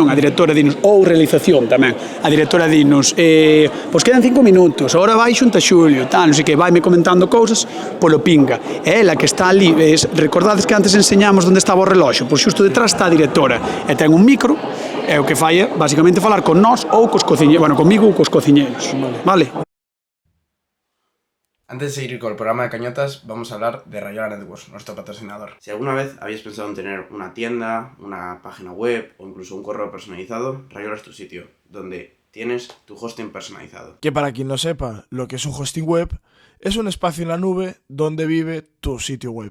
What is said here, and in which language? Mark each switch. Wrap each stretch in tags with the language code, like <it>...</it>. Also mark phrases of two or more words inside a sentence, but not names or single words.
<gl>A directora dinos, ou realización tamén, a directora dinos, pois quedan 5 minutos, agora vai xunta Xulio, tal, non sei que, vaime comentando cousas polo pinga. É ela que está ali, recordades que antes enseñamos onde estaba o reloxo? Pois xusto detrás está a directora, e ten un micro, e o que fai é, basicamente, falar con nós ou cos cociñeiros, bueno, comigo ou cos cociñeiros, vale?</gl> <es>Antes de seguir con el programa de Cañotas, vamos a hablar de Rayola Networks, nuestro patrocinador. Si alguna vez habéis pensado en tener una tienda, una página web o incluso un correo personalizado, Rayola es tu sitio, donde tienes tu hosting personalizado. Que para quien no sepa lo que es un hosting web, es un espacio en la nube donde vive tu sitio web.</es>